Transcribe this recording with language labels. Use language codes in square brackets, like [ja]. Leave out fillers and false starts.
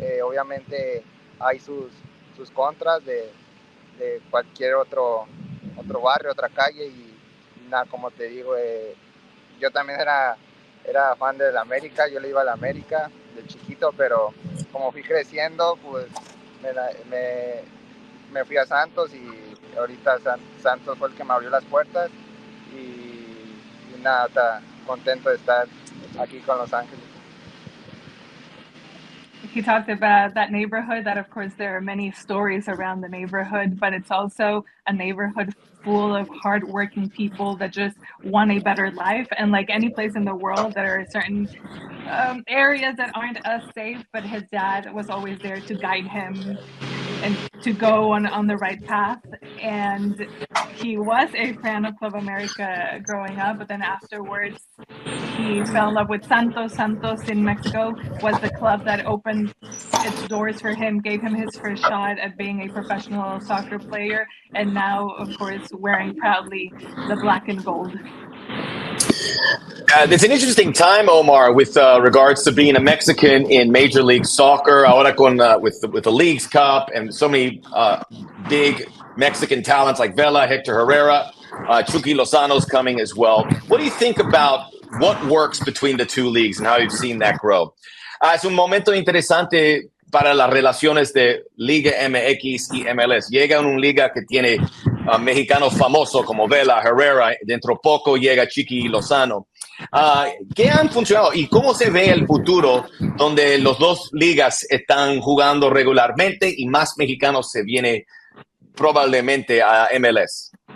[es] Obviamente hay sus contras de cualquier otro barrio, otra calle y nada, como te digo, yo también era fan de la América, yo le iba a la América de chiquito, pero como fui creciendo, pues me fui a Santos y ahorita Santos fue el que me abrió las puertas y nada, está contento de estar aquí con Los Ángeles. [en] He talked about that neighborhood, that of course there are many stories around the neighborhood, but it's also a neighborhood full of hardworking people that just want a better life. And like any place in the world, there are certain areas that aren't as safe, but his dad was always there to guide him and to go on the right path. And he was a fan of Club America growing up, but then afterwards he fell in love with Santos. Santos in Mexico was the club that opened its doors for him, gave him his first shot at being a professional soccer player, and now, of course, wearing proudly the black and gold. It's an interesting time, Omar, with regards to being a Mexican in Major League Soccer. Ahora with the Leagues Cup and so many big Mexican talents like Vela, Hector Herrera, Chucky Lozano's coming as well. What do you think about what works between the two leagues and how you've seen that grow? [es] Es un momento interesante para las relaciones de Liga MX y MLS. Llega una liga que tiene mexicanos famosos como Vela, Herrera. Dentro poco llega Chiqui Lozano. ¿Qué han funcionado y cómo se ve el futuro donde los dos ligas están jugando regularmente y más mexicanos se viene probablemente a MLS?